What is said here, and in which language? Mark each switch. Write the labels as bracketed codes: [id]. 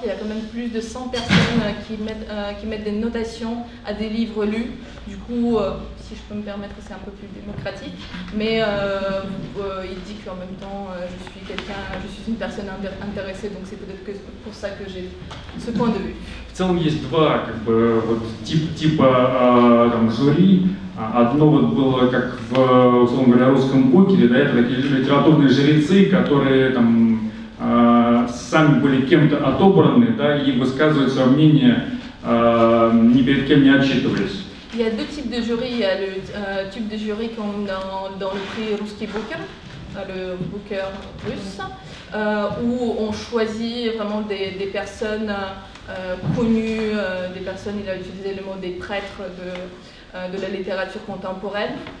[fr] Il y a quand même plus de 100 personnes qui mettent des notations à des livres lus. Du coup, si je peux me permettre, c'est un peu plus démocratique. Mais il dit qu'en même temps, je suis une personne intéressée, donc c'est peut-être que pour ça que j'ai ce point de vue. [ru] В целом есть два как бы, вот, типа там, жюри. Одно вот было как в, условно говоря, русском покере, да, это такие литературные жрецы, которые там сами были кем-то отобраны, да, и высказывают свое мнение, ни перед кем не отчитываясь. [fr] Il y a deux types de jurys. Il y a le type de jury comme dans le prix Rусский Booker, le Booker russe, où on choisit vraiment des personnes connues, des personnes, il a utilisé le mot des prêtres de la littérature contemporaine.